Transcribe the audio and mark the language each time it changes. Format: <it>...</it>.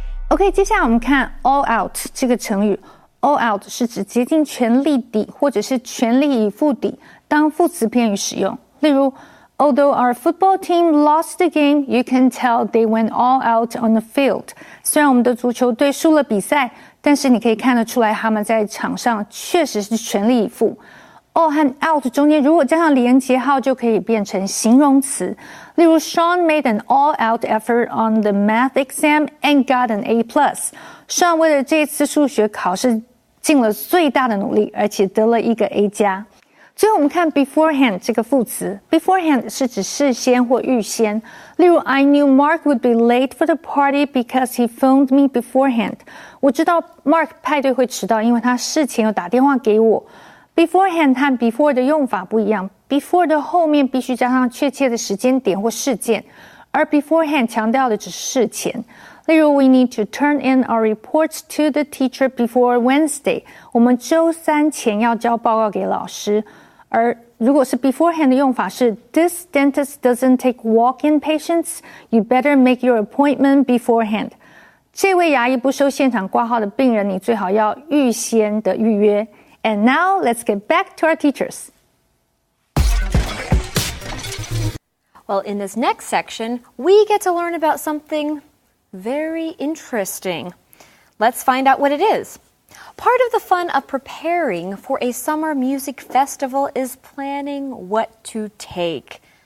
<zh>OK， 接下来我们看 all out 这个成语。all out 是指竭尽全力地或者是全力以赴地当副词片语使用。例如</zh> <en>Although our football team lost the game, you can tell they went all out on the field.</en> <zh>虽然我们的足球队输了比赛，但是你可以看得出来他们在场上确实是全力以赴。 all 和 out 中间如果加上连结号，就可以变成形容词。例如</zh> <en>Sean made an all-out effort on the math exam and got an A+.</en> <zh>Sean 为了这次数学考试尽了最大的努力，而且得了一个 A+。最后我们看 beforehand 这个副词 beforehand 是指事先或预先，例如</zh> <en>I knew Mark would be late for the party because he phoned me beforehand。</en> <zh>我知道 Mark 派对会迟到，因为他事前有打电话给我。 beforehand 和 before 的用法不一样， before 的后面必须加上确切的时间点或事件，而 beforehand 强调的只是事前。例如</zh> <en>We need to turn in our reports to the teacher before Wednesday。</en> <zh>我们周三前要交报告给老师。而如果是 beforehand 的用法是</zh> <en>This dentist doesn't take walk-in patients. You better make your appointment beforehand.</en> <zh>这位牙医不收现场挂号的病人，你最好要预先的预约。</zh> <en>And now let's get back to our teachers. Well, in this next section, we get to learn about something very interesting. Let's find out what it is. Part of the fun of preparing for a summer music festival is planning what to take.</en>